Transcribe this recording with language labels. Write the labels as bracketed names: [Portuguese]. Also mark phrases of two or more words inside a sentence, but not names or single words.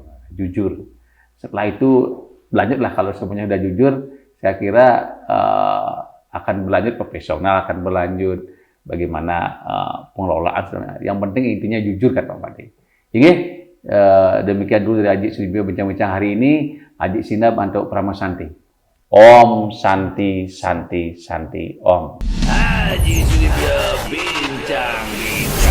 [Indonesian] Setelah itu berlanjutlah, kalau semuanya sudah jujur, saya kira akan berlanjut profesional, akan berlanjut bagaimana pengelolaan. Yang penting intinya jujur kan Pak Made. Oke, demikian dulu dari Ajik Sudibyo bincang-bincang hari ini. Ajik Sinda Bantuk Pramasanti. [Sanskrit] ॐ शान्तिः शान्तिः शान्तिः ॐ. [Indonesian] Haji Sudibyo Bincang.